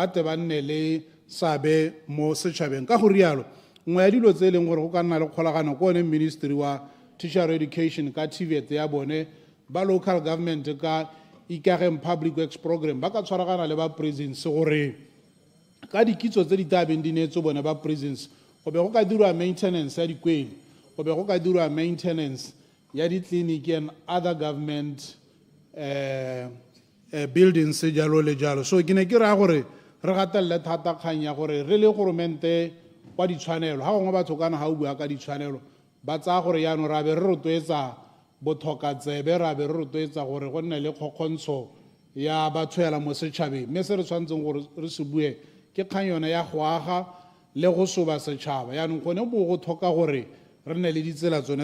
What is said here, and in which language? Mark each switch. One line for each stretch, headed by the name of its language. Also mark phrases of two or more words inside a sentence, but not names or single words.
Tswana: te ba nne le sabe mo setšhabeng ka go rialo nngwe ya dilo tse e leng gore go ka nna le kgolagano ko one ministry wa
English: tertiary education
Tswana: ka TVET ya bone ba
English: local government
Tswana: ka 𝗕𝗪𝗠𝗠𝗜
English: public works program
Tswana: ba ka tshwaragana le ba prisons gore ka dikitso tse di tabeng di neetse bone ba prisons go be go ka dirwa maintenance ya dikwele go be go ka dirwa maintenance ya ditleliniki
English: and other government
Tswana: buildings jalo le jalo so ke ne ke raya gore re gatelele thata kgang ya gore re le goromente kwa ditshwanelo ga gongwe batho kana ga o bua ka ditshwanelo ba tsaya gore yaanong ra be re rotloetsa botlhokatsebe ra be re rotloetsa gore go nne le kgokgontsho ya batho hela mo setšhabeng mme se re tshwanetseng gore re se bue ke kgang yone ya go aga le go soba setšhaba yaanong gone bo go tlhoka gore re nne le ditsela tsone